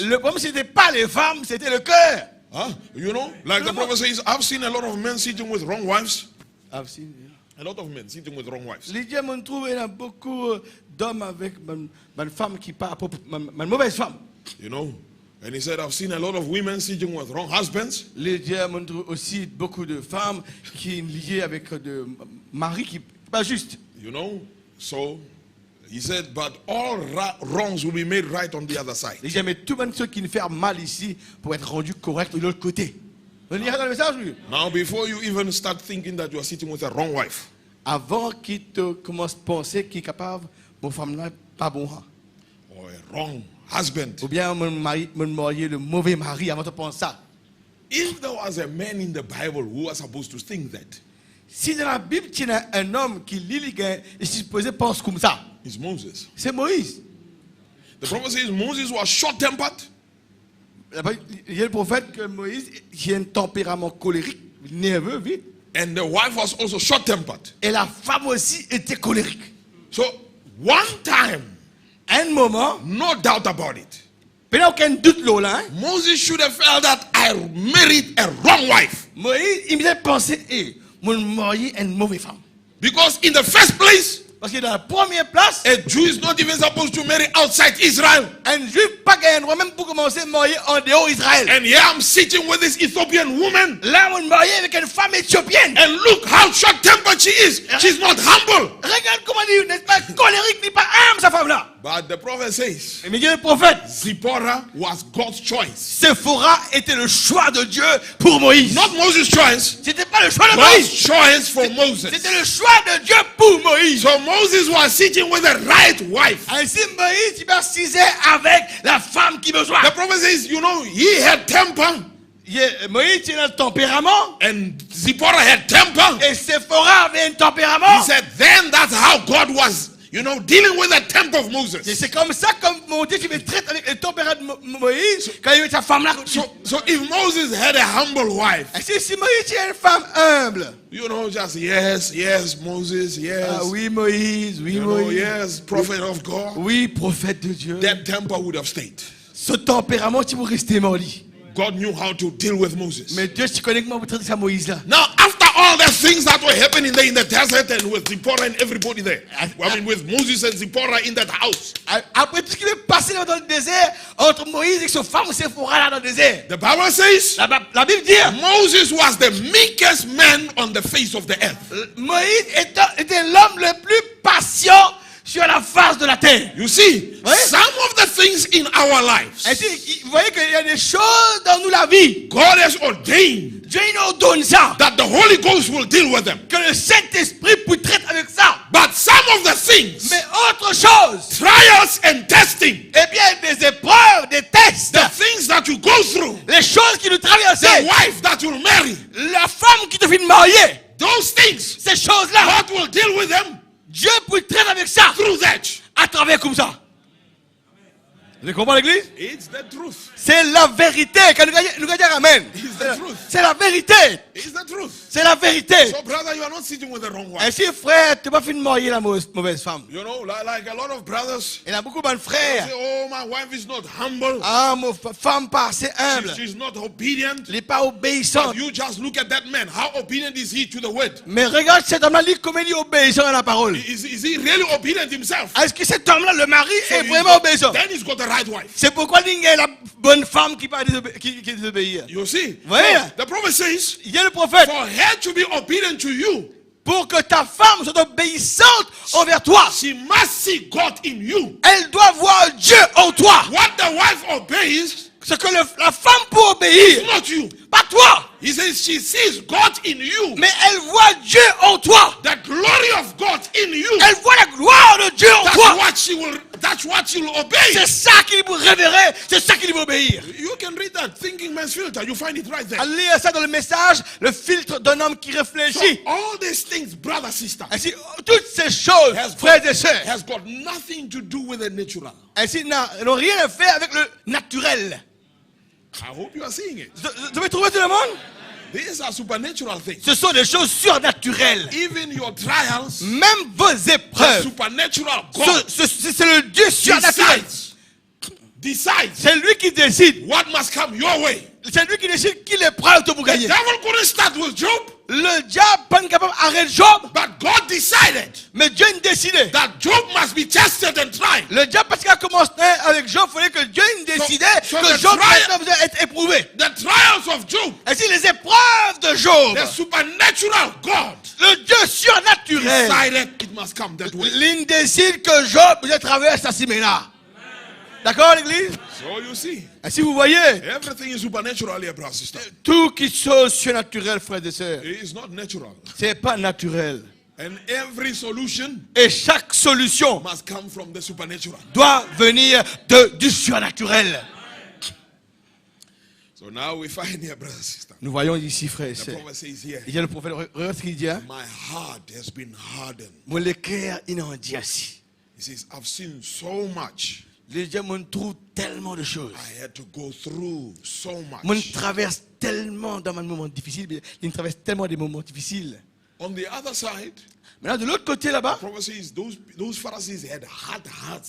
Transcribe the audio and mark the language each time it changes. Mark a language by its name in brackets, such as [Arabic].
[French] Le problème, c'était pas les femmes, c'était le cœur. [English] Like the prophet says, I've seen a lot of men sitting with wrong wives. [French] Ah, si. [English] A lot of men sitting with wrong wives. [French] Les dieux m'ont trouvé, il y a beaucoup d'hommes avec une femme qui part, une mauvaise femme. [English] And he said, I've seen a lot of women sitting with wrong husbands. [French] Les dieux m'ont trouvé aussi beaucoup de femmes qui sont liées avec des maris qui pas juste. [English] So he said, but all wrongs will be made right on the other side. [French] Les dieux, mais tout le monde ceux qui nous font mal ici pour être rendus corrects de l'autre côté. Vous lirez dans le message, oui. [English] Now, before you even start thinking that you are sitting with a wrong wife, [French] Avant qu'il te commence à penser qu'il est capable, mon femme là pas bon. [English] or a wrong husband, [French] Ou bien mon marié le mauvais mari avant de penser ça. [English] if there was a man in the Bible who was supposed to think that, [French] Si dans la Bible, il y a un homme qui lit les gars et supposé pense comme ça, [English] it's Moses. [French] c'est Moïse. [English] The prophet says Moses was short-tempered. [French] Il y a le prophète que Moïse qui a un tempérament colérique, nerveux, vite. [English] And the wife was also short-tempered. [French] Et la femme aussi était colérique. [English] So, one time, [French] À un moment, [English] no doubt about it, [French] il n'y a aucun doute là, hein? [English] Moses should have felt that I married a wrong wife. [French] Moïse, il me pensé, mon marié est une mauvaise femme. [English] Because in the first place, [French] Parce que dans la première place, [English] a Jew is not even supposed to marry outside Israel. [French] un juif pas gagné droit même pour commencer à marier en dehors d'Israël. [English] And here I'm sitting with this Ethiopian woman. [French] Là, on marié avec une femme éthiopienne. [English] And look how short-tempered she is. She's not humble. [French] Regarde comment il n'est pas colérique ni pas humble, sa femme-là. [English] But the prophet says, [French] Mais Dieu le prophète, [English] Zipporah was God's choice. [French] Séphora était le choix de Dieu pour Moïse. [English] Not Moses' choice. [French] C'était pas le choix de [English] God's [French] Moïse. [English] choice for Moses. [French] C'était le choix de Dieu pour Moïse. [English] So Moses was sitting with the right wife. [French] Ainsi, Moïse, il s'assisait avec la femme qui besoin. [English] The prophet says, you know, he had temper. [French] Moïse, il a un tempérament. [English] And Zipporah had temper. [French] Et Séphora avait un tempérament. [English] He said, then that's how God was, you know, dealing with the temper of [French] Et [English] Moses. [French] c'est comme ça que mon Dieu qui me traite avec le tempérament de Moïse quand il y a eu sa femme là. [English] So if Moses had a humble wife, [French] Si Moïse a une femme humble. [English] you know, just yes, yes, Moses, yes. [French] Ah oui, Moïse, oui, [English] You know, [French] Moïse. [English] yes, prophet of God. [French] Oui, prophète de Dieu. [English] That temper would have stayed. [French] Ce tempérament, tu vas rester mordi. [English] God knew how to deal with Moses. [French] Mais Dieu, tu connais comment vous traitez ça, Moïse là. [English] Now, after all the things that were happening there in the desert and with Zipporah and everybody there, I mean, with Moses and Zipporah in that house, [French] Après tout ce qui est passé dans le désert, entre Moïse et sa femme Séphora là dans le désert. [English] the Bible says [French] La Bible dit, [English] Moses was the meekest man on the face of the earth. [French] Moïse était l'homme le plus patient sur la face de la terre. [English] You see, [French] Ouais. [English] some of the things in our lives, [French] Ainsi, vous voyez qu'il y a des choses dans nous la vie. [English] God has ordained [French] Dieu nous ordonne ça. [English] that the Holy Ghost will deal with them. [French] Que le Saint-Esprit vous traite avec ça. [English] But some of the things, [French] Mais autre chose, [English] trials and testing, [French] eh bien, des épreuves, des tests, [English] the things that you go through, [French] les choses qui nous traversent, [English] the wife that you'll marry, [French] la femme qui te fait marier, [English] those things, [French] ces choses-là, [English] God will deal with them [French] Dieu peut traiter avec ça, [English] through that. [French] à travers comme ça. Vous comprenez l'église? [English] It's the truth. [French] C'est la vérité. Quand nous gagnons amen. [English] It's the truth. [French] C'est la vérité. [English] It's the truth. [French] C'est la vérité. [English] So, brother, you are not sitting with the wrong wife. [French] Ainsi, frère, tu vas finir marier la mauvaise femme. [English] You know, like a lot of brothers [French] Il y a beaucoup de [English] say, [French] frères. [English] oh, my wife is not humble. [French] Ah, ma femme pas assez humble. [English] She's not obedient. [French] Il n'est pas obéissant. [English] But you just look at that man. How obedient is he to the word? [French] Mais regarde cet homme-là, comment il est obéissant à la parole. [English] Is he really obedient himself? [French] Est-ce que cet homme-là, le mari, [English] So [French] est vraiment obéissant? [English] then he's got the right wife. [French] C'est pourquoi il y a la bonne femme qui va désobéir. [English] You see? [French] Ouais. [English] So, the prophet says, [French] Il y a le prophète. [English] for her to be obedient to you, [French] Pour que ta femme soit obéissante envers toi, [English] she must see God in you. [French] elle doit voir Dieu en toi. [English] What the wife obeys, [French] Ce que la femme peut obéir, [English] not you. [French] pas toi. [English] He says she sees God in you. [French] Mais elle voit Dieu en toi. [English] The glory of God in you. [French] Elle voit la gloire de Dieu en toi. [English] That's what she will obey. [French] C'est ça qu'il vous révérer. C'est ça qu'il vous obéir. [English] You can read that Thinking Man's Filter. You find it right there. [French] Allez lire ça dans le message, le filtre d'un homme qui [English] So [French] réfléchit. [English] all these things, brother, sister, [French] Ainsi, toutes ces choses, frères et sœurs, [English] has got nothing to do with the natural. [French] ainsi n'ont rien à faire avec le naturel. [English] I hope you are seeing it. [French] Vous avez trouvé tout le monde? [English] These are supernatural things. [French] Ce sont des choses surnaturelles. [English] Even your trials, [French] Même vos [English] the [French] épreuves, [English] supernatural God [French] c'est le Dieu surnaturel. [English] decides [French] C'est lui qui décide. [English] what must come your way. [French] C'est lui qui décide qui l'épreuve que vous [English] The [French] gagnez. [English] devil couldn't start with Job, [French] Le diable pas capable d'arrêter Job, [English] but God decided [French] mais Dieu a décidé. [English] that Job must be tested and tried. [French] Le diable, parce qu'il a commencé avec Job, il fallait que Dieu décidait [English] so que the [French] Job maintenant devait être éprouvé. [English] The trials of Job, [French] Ainsi, les épreuves de Job, [English] the supernatural God [French] le Dieu surnaturel, [English] decided it must come that way. [French] il décide que Job devait traverser ce chemin-là. D'accord, l'église? [English] So you see, [French] Ainsi, vous voyez, [English] everything is supernatural here, brother, sister. [French] tout qui est surnaturel, frères et sœurs, [English] It is not natural. [French] c'est pas naturel. [English] And every solution [French] Et chaque solution [English] must come from the supernatural. [French] doit venir du surnaturel. [English] So now we find here, brother, sister. [French] Nous voyons ici, frères et [English] The [French] sœurs. [English] prophet says here, [French] Il y a le prophète, regarde ce qu'il dit. Hein? [English] my heart has been hardened. [French] Mon cœur, il en dit ainsi. [English] He says, I've seen so much. [French] Les gens me trouvent tellement de choses. [English] I had to go through so [French] Moi, [English] much. [French] je traverse tellement dans mes moments difficiles. Il traverse tellement des moments difficiles. [English] On the other side, [French] Maintenant, de l'autre côté, là-bas, [English] the prophet says those Pharisees had hard hearts.